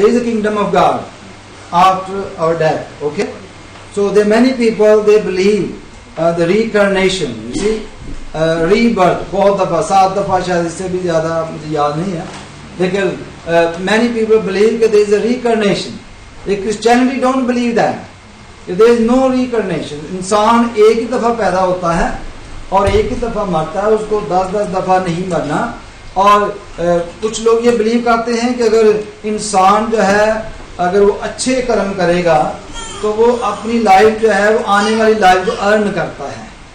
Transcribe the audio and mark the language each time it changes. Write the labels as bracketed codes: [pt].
[en] There is a kingdom of God after our death. Okay, so there many people they believe the reincarnation, you see, rebirth, [hi] बहुत दफा, 7 दफा शायद, इससे भी ज्यादा मुझे याद नहीं है, लेकिन [en] many people believe that there is a reincarnation. The Christianity don't believe that. There is no reincarnation. [hi] इंसान एक ही दफा पैदा होता है और एक ही दफा मरता है, उसको 10-10 दफा नहीं मरना। और कुछ लोग ये बिलीव करते हैं कि अगर इंसान जो है अगर वो अच्छे कर्म करेगा तो वो अपनी लाइफ जो है वो आने वाली लाइफ को अर्न करता है।